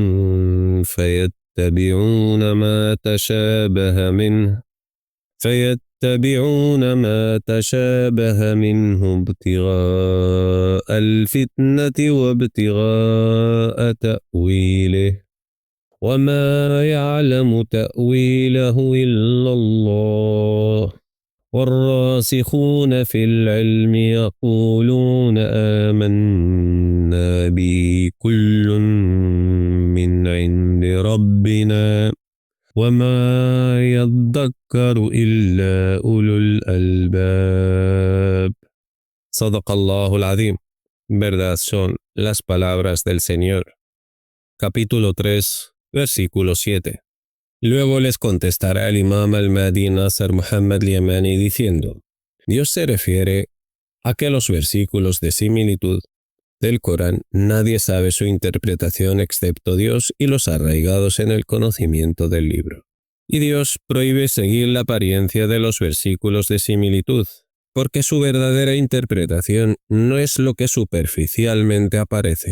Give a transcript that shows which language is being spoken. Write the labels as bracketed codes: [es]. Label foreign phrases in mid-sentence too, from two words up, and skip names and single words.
[ar] فيتبعون ما تشابه منه ابتغاء الفتنة وابتغاء تأويله وما يعلم تأويله إلا الله والراسخون في العلم يقولون آمنا به كل من عند ربنا وما يذكر إلا أولو الألباب. صدق الله العظيم. [es] Verdad son las palabras del Señor. Capítulo 3, versículo 7. Luego les contestará el imam al-Mahdi Nasr Muhammad al-Yamani diciendo: Dios se refiere a que los versículos de similitud del Corán nadie sabe su interpretación excepto Dios y los arraigados en el conocimiento del libro. Y Dios prohíbe seguir la apariencia de los versículos de similitud, porque su verdadera interpretación no es lo que superficialmente aparece.